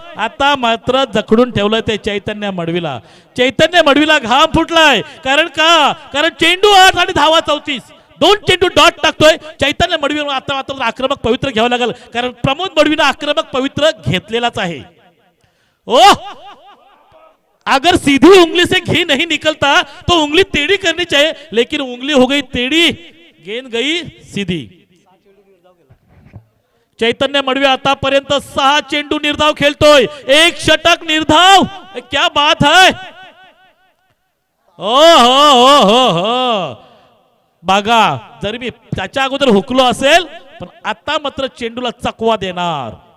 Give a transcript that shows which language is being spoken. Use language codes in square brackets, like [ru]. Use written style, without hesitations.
[mr] आता मात्र जखडून ठेवलं ते चैतन्य मडवीला. चैतन्य मडवीला घाम फुटलाय. कारण चेंडू 8 आणि धावा 34. 2 चेंडू डॉट टाकतोय चैतन्य मडवी. आता मात्र आक्रमक पवित्र घ्यावं लागेल, कारण प्रमोद मडवीनं आक्रमक पवित्र घेतलेलाच आहे. [hi] ओ अगर सीधी उंगली से घी नहीं निकलता तो उंगली टेढ़ी करनी चाहिए, लेकिन उंगली हो गई टेढ़ी, गेंद गई सीधी. [mr] चैतन्य मडवी आतापर्यंत 6 चेंडू निर्धाव खेळतोय, 1 षटक निर्धाव. [hi] क्या बात है. [mr] हो बघा, जरी मी त्याच्या अगोदर हुकलो असेल पण आता मात्र चेंडूला चकवा देणार.